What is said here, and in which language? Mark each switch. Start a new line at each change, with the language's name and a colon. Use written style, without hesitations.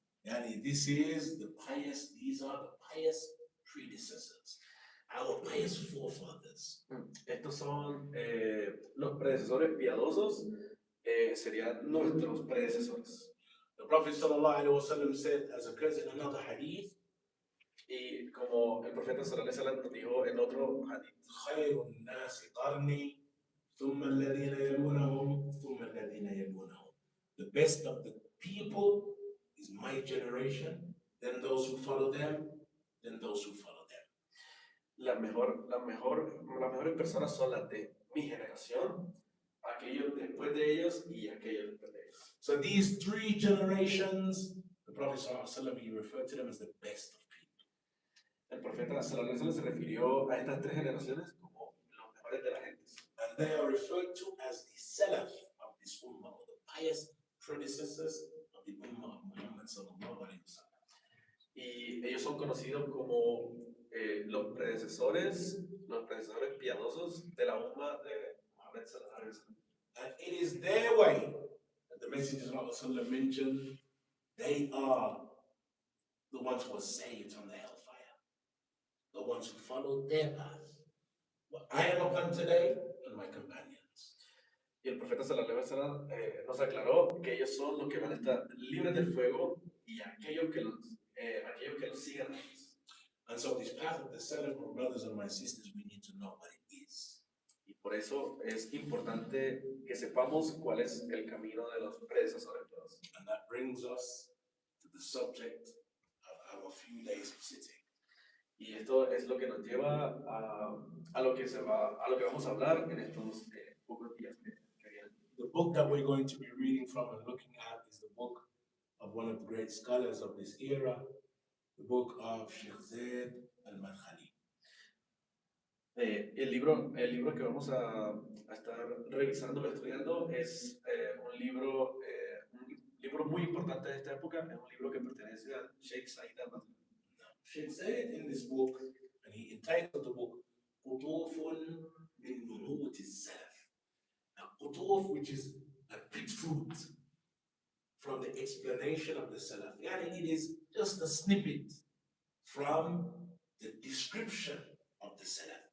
English: Yani these are the pious predecessors, our pious forefathers.
Spanish: Estos son los predecesores piadosos, serían nuestros predecesores.
English: The Prophet ﷺ said, as occurs in another hadith,
Spanish: y como el profeta sallallahu alaihi wasallam nos dijo en otro hadith,
Arabic: خير الناس قرني ثم الذين يلونهم ثم الذين يلونهم.
English: The best of the people is my generation, then those who follow them, then those who follow them.
Spanish: Las mejores personas son las de mi generación, aquellos después de ellos y aquellos después de ellos.
English: So these three generations, the Prophet ﷺ, he referred to them as the best of people.
Spanish: El profeta sallallahu alaihi wasallam se refirió a estas tres generaciones como los mejores de la gente.
English: And they are referred to as the Salaf of this ummah, or the pious predecessors of the ummah of Muhammad sallallahu alaihi wasallam.
Spanish: Y ellos son conocidos como los predecesores los predecesores piadosos de la umma de Muhammad sallallahu alaihi wasallam.
English: And it is their way that the Messenger ﷺ mentioned they are the ones who are saved from the hellfire, the ones who followed their path. What I am upon today and my companions.
Spanish: Y el profeta sallallahu alaihi wasallam nos aclaró que ellos son los que van a estar libres del fuego y aquellos que los sigan a ellos.
English: And so this path of the Salaf, my brothers and my sisters, we need to know what it is.
Spanish: Y por eso es importante que sepamos cuál es el camino de los predecesores.
English: And that brings us to the subject of our few days of sitting.
Spanish: Y esto es lo que nos lleva a lo que vamos a hablar en estos pocos días que vienen.
English: The book that we're going to be reading from and looking at is the book of one of the great scholars of this era, the book of Sheikh Zaid al-Madkhali.
Spanish: El libro que vamos a estar revisando, estudiando, es un libro muy importante de esta época, es un libro que pertenece al Sheikh Zaid al-Madkhali.
English: Sheikh Zaid in this book, and he entitled the book,
Arabic: قطوف من نبوة السلف.
English: Now, qutuf, which is a big fruit from the explanation of the Salaf. Yani it is just a snippet from the description of the Salaf.